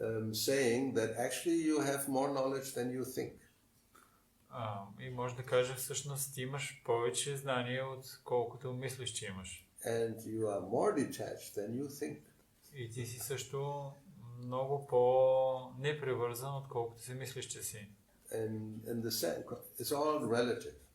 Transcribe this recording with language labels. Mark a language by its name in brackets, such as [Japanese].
[English] Saying that actually you have more knowledge than you think. [Bulgarian] И може да каже всъщност ти имаш повече знания, отколкото мислиш, че имаш. [English] And you are more detached than you think. [Bulgarian] И ти си също много по-непревързан, отколкото си мислиш, че си. [English] And the same, it's all relative.